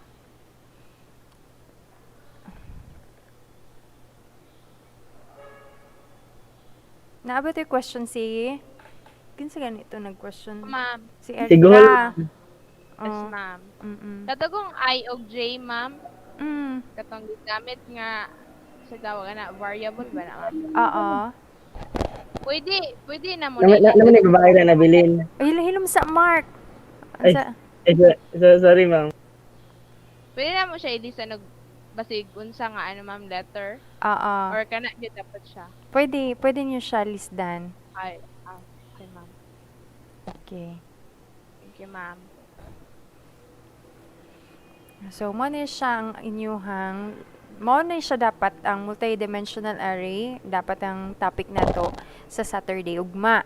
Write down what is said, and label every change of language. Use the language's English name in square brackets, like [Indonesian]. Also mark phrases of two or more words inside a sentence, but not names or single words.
[Cebuano] Naabot yung question si kinsa ganito nag-question? Ma'am. Si Siguro. Erika. Yes, Oh. ma'am. Mm. Katong I og J, ma'am. Mm. Katong gigamit nga sa tawag na variable ba na, ma'am? Oo. Pwede na mo Naman na [Filipino] naman yung babae na nabilin. [Cebuano] Ay, hilom sa Mark. Ay, Ansa? sorry, ma'am. Pwede na mo siya ilista og basig unsa nga ano, ma'am, letter Oo. or kana gyud dapat siya. Pwede niyo siya lisdan. Ay, okay, ma'am. Okay. [English] Thank you, [Cebuano] ma'am. So, mo na siya ang inyuhang mo na siya dapat ang [English] multidimensional array, [Cebuano] dapat ang topic na to sa Saturday ugma.